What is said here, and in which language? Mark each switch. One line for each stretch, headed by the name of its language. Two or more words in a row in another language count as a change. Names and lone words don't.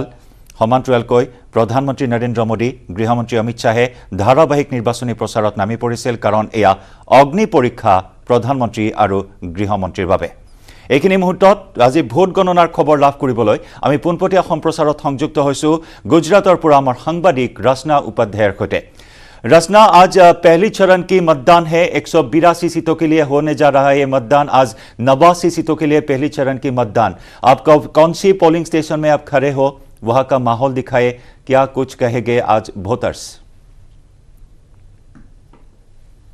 Assamese: সমান্তৰালকৈ প্ৰধানমন্ত্ৰী নৰেন্দ্ৰ মোদী, গৃহমন্ত্ৰী অমিত শ্বাহে ধাৰাবাহিক নিৰ্বাচনী প্ৰচাৰত নামি পৰিছিল, কাৰণ এয়া অগ্নি পৰীক্ষা প্ৰধানমন্ত্ৰী আৰু গৃহমন্ত্ৰীৰ বাবে। এইখিনি মুহূৰ্তত আজি ভোট গণনাৰ খবৰ লাভ কৰিবলৈ আমি পোনপটীয়া সম্প্ৰচাৰত সংযুক্ত হৈছোঁ গুজৰাটৰ পৰা আমাৰ সাংবাদিক ৰচনা উপাধ্যায়ৰ সৈতে।
Hindi: रचना, आज पहली चरण की मतदान है। 182 सीटों के लिए होने जा रहा है ये मतदान। आज 89 सीटों के लिए पहली चरण की मतदान। आप कौन सी
English: polling station
Hindi: में आप खड़े हो, वहां का माहौल दिखाए, क्या कुछ कहेंगे आज वोटर्स?